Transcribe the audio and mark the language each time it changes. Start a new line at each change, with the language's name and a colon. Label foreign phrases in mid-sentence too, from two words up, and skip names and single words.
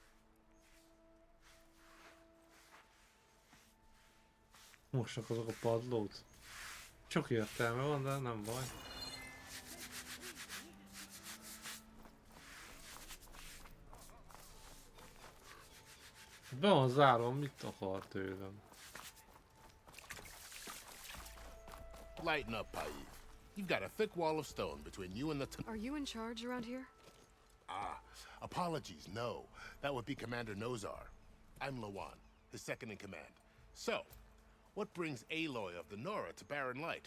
Hungarian: Mossak azok a padlót. Csak értelme van, de nem baj. Be van zárva, mit akar tőlem?
English: Lighten up, Paiv. You've got a thick wall of stone between you and the... Are you in charge around here? Ah, apologies, no. That would be Commander Nozar. I'm Lawan, his second in command. So, what brings Aloy of the Nora to Barren Light?